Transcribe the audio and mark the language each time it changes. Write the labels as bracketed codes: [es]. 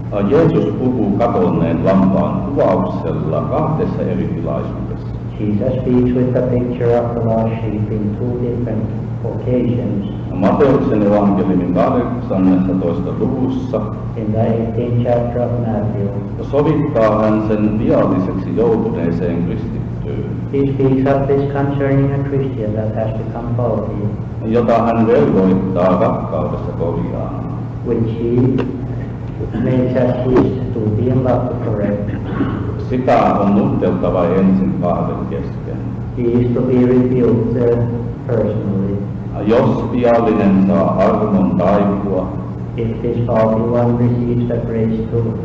[fi] Jeesus puhuu kadonneen lampaan kuvauksella kahdessa eri tilaisuudessa. [en] Jesus speaks with the picture of the lost sheep in two different occasions. [fi] Matteuksen evankeliumin 18. luvussa [en] In the 18th chapter of Matthew, [fi] sovittaa hän sen vialliseksi joutuneeseen kristittyyn, [en] he speaks of this concerning a Christian that has become faulty, [fi] jota hän velvoittaa rakkaudessa korjaamaan. [en] which he makes as his duty in love to correct. [fi] Sitä on nuhteltava ensin kahden kesken. [en] He is to be rebuked personally. [fi] Jos viallinen saa armon taipua, [en] If this faulty one receives the grace to